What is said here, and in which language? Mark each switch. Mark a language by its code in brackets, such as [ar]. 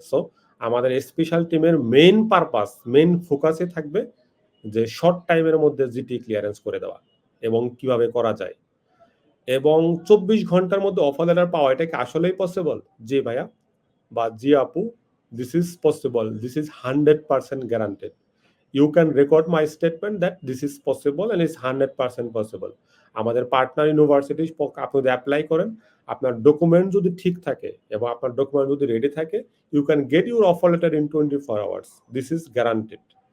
[bn] So আমাদের special টিমের main ফোকাসে থাকবে যে শর্ট টাইমের মধ্যে জিটি ক্লিয়ারেন্স করে দেওয়া এবং কিভাবে করা যায়, এবং 24 ঘন্টার মধ্যে অফার লেটার পাওয়া, এটা কি আসলেই পসিবল? জি ভাইয়া বা জি আপু, [en] this is possible, this is 100% guaranteed. You can record my statement that this is possible and it's 100% possible. [bn] আমাদের পার্টনার ইউনিভার্সিটি আপনি যদি অ্যাপ্লাই করেন, আপনার ডকুমেন্ট যদি ঠিক থাকে এবং আপনার ডকুমেন্ট যদি রেডি থাকে, [en] you can get your offer letter in 24 hours. This is guaranteed.